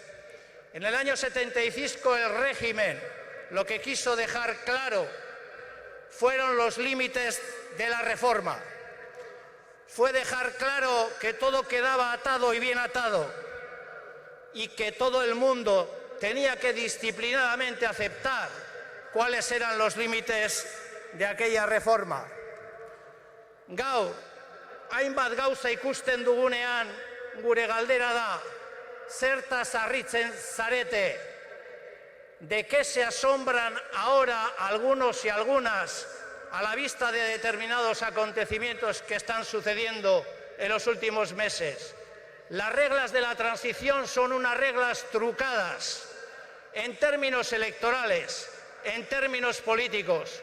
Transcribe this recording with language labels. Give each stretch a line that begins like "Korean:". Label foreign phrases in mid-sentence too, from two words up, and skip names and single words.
Spanish: En el año 75 el régimen lo que quiso dejar claro fueron los límites de la reforma. Fue dejar claro que todo quedaba atado y bien atado y que todo el mundo tenía que disciplinadamente aceptar cuáles eran los límites de aquella reforma.
Basque: Gaur, hainbat gauza ikusten dugunean, gure galdera da, zertaz harritzen zarete,
Spanish: de qué se asombran ahora algunos y algunas a la vista de determinados acontecimientos que están sucediendo en los últimos meses. Las reglas de la transición son unas reglas trucadas en términos electorales, en términos políticos.